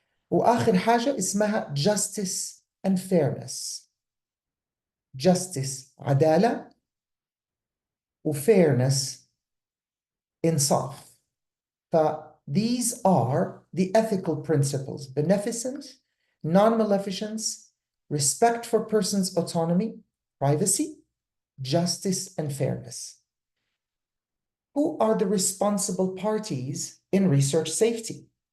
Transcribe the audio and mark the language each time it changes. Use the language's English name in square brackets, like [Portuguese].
[Arabic] وآخر حاجة اسمها [English] justice and fairness. [Arabic] justice عدالة، وfairness إنصاف. [English] These are the ethical principles: beneficence, non-maleficence, respect for persons' autonomy, privacy, justice, and fairness. Who are the responsible parties in research safety?